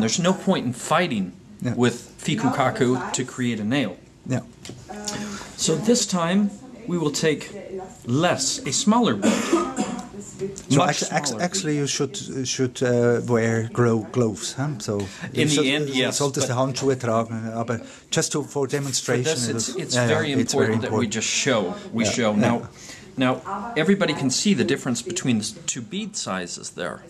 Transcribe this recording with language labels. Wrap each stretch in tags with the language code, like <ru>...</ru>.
<en>There's no point in fighting with fikukaku to create a nail. Yeah. So this time we will take a smaller bead. So actually you should wear gloves, huh? So in the end, yes.</en> <de>Solltest du Handschuhe tragen, aber</de> <en>just for demonstration. For this, it's very important that we just show. Now, everybody can see the difference between the two bead sizes there.</en>